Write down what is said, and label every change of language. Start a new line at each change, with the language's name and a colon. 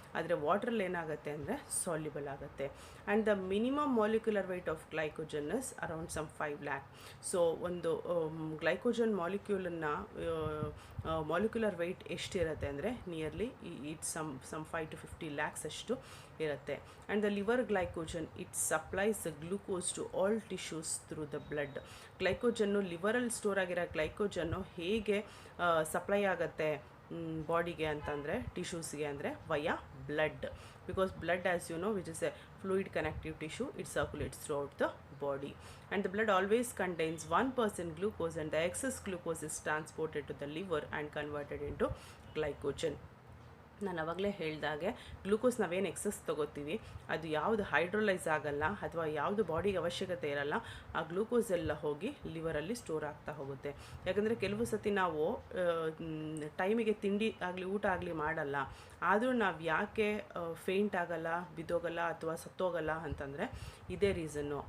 Kannada: ಆದರೆ ವಾಟ್ರಲ್ಲಿ ಏನಾಗುತ್ತೆ ಅಂದರೆ ಸಾಲ್ಯುಬಲ್ ಆಗುತ್ತೆ.
English: And the minimum molecular weight of glycogen is around some 5 lakh.
Kannada: So ಒಂದು ಗ್ಲೈಕೋಜನ್ ಮಾಲಿಕ್ಯೂಲನ್ನು ಮಾಲಿಕ್ಯುಲರ್ ವೆಯ್ಟ್ ಎಷ್ಟಿರುತ್ತೆ ಅಂದರೆ
English: nearly it's some 5 to 50 lakhs
Kannada: ಅಷ್ಟು ಇರುತ್ತೆ.
English: And the liver glycogen it supplies the glucose to all tissues through the blood.
Kannada: ಗ್ಲೈಕೋಜನ್ನು ಲಿವರಲ್ಲಿ store ಆಗಿರೋ ಗ್ಲೈಕೋಜನ್ನು ಹೇಗೆ supply ಆಗುತ್ತೆ ಬಾಡಿಗೆ ಅಂತಂದರೆ ಟಿಶ್ಯೂಸ್ಗೆ ಅಂದರೆ
English: Via blood, because blood as you know which is a fluid connective tissue, it circulates throughout the body, and the blood always contains 1% glucose, and the excess glucose is transported to the liver and converted into glycogen.
Kannada: ನಾನು ಅವಾಗಲೇ ಹೇಳಿದಾಗೆ glucose ನಾವೇನು excess ತೊಗೋತೀವಿ ಅದು ಯಾವುದು hydrolyse ಆಗಲ್ಲ ಅಥವಾ ಯಾವುದು ಬಾಡಿಗೆ ಅವಶ್ಯಕತೆ ಇರಲ್ಲ, ಆ ಗ್ಲೂಕೋಸ್ ಎಲ್ಲ ಹೋಗಿ ಲಿವರಲ್ಲಿ ಸ್ಟೋರ್ ಆಗ್ತಾ ಹೋಗುತ್ತೆ. ಯಾಕಂದರೆ ಕೆಲವು ಸತಿ ನಾವು ಟೈಮಿಗೆ ತಿಂಡಿ ಆಗಲಿ ಊಟ ಆಗಲಿ ಮಾಡಲ್ಲ, ಆದರೂ ನಾವು ಯಾಕೆ ಫೇಂಟ್ ಆಗಲ್ಲ, ಬಿದ್ದೋಗಲ್ಲ ಅಥವಾ ಸತ್ತೋಗಲ್ಲ ಅಂತಂದರೆ ಇದೇ ರೀಸನ್ನು.